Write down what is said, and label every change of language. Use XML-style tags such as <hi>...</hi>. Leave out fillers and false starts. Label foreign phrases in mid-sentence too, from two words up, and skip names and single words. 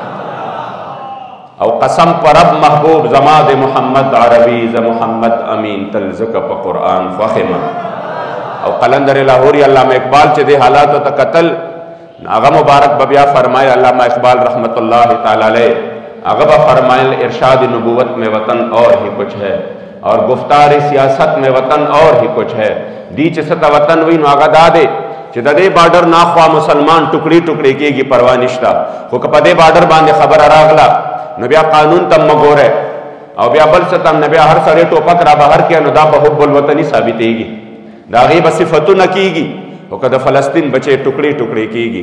<ps>او قسم پر رب محبوب زما د محمد عربي ز محمد امین تل ځکه په قرآن خوښ یم. او قلندر لاهوري علامه اقبال چې دې حالاتو ته کتل هغه مبارک به بیا فرمایل، علامه اقبال</ps> <ar>رحمت الله تعالی علیہ</ar> <ps>هغه به فرمایل</ps> <ur>ارشاد نبوت میں وطن اور ہی کچھ ہے اور گفتار سیاست میں وطن اور ہی کچھ ہے.</ur> <ps>دی چې څه ته وطن وي نو هغه دا دی چې د دې بارډر ناخوا مسلمان ټوکړي ټوکړي کېږي، پروا نشته، خو که په دې بارډر باندې خبره راغله نو بیا قانون ته مه ګورئ او بیا بل څه ته نه بیا هر سړی ټوپک را بهر کړي نو دا به حب الوطني ثابتېږي، د هغې به صفتونه کېږي، خو که د فلسطین بچې ټوکړي ټوکړي کېږي.</ps>